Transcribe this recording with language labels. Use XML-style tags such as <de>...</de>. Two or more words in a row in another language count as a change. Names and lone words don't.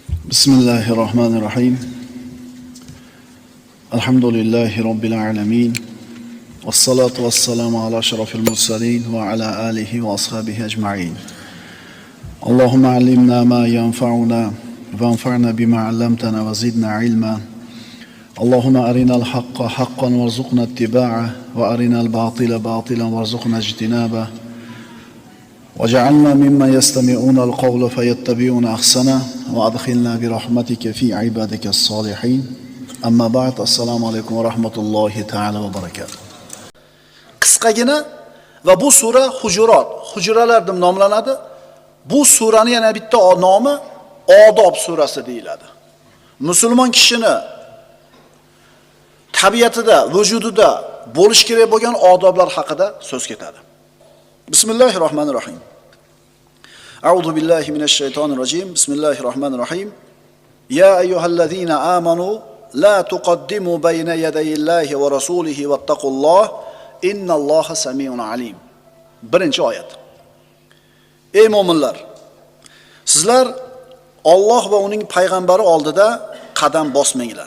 <ar>بسم الله الرحمن الرحيم. الحمد لله رب العالمين. والصلاة والسلام على أشرف المرسلين وعلى آله وأصحابه أجمعين. اللهم علمنا ما ينفعنا وانفعنا بما علمتنا وزدنا علما. اللهم أرنا الحق حقا وارزقنا اتباعه وأرنا الباطل باطلا وارزقنا اجتنابه. وجعلنا ممن يستمعون القول فيتبعون أحسنه وأدخلنا برحمتك في عبادك الصالحين أما بعد السلام عليكم ورحمة الله تعالى وبركاته.</ar> <uz>Qisqagina va bu sura Hujuralar deb nomlanadi. Bu surani yana bitta nomi Odob surasi deyiladi. Musulmon kishini tabiatida, vujudida bo'lish kerak bo'lgan odoblar haqida so'z ketadi.</uz> <ar>بسم الله الرحمن الرحيم. أعوذ بالله من الشيطان الرجيم. بسم الله الرحمن الرحيم. يا أيها الذين آمنوا لا تقدموا بين يدي الله ورسوله واتقوا الله إن الله سميع عليم.</ar> <uz>Birinchi oyat. Ey mu'minlar, sizlar Alloh va uning payg'ambari oldida qadam bosmanglar.</uz>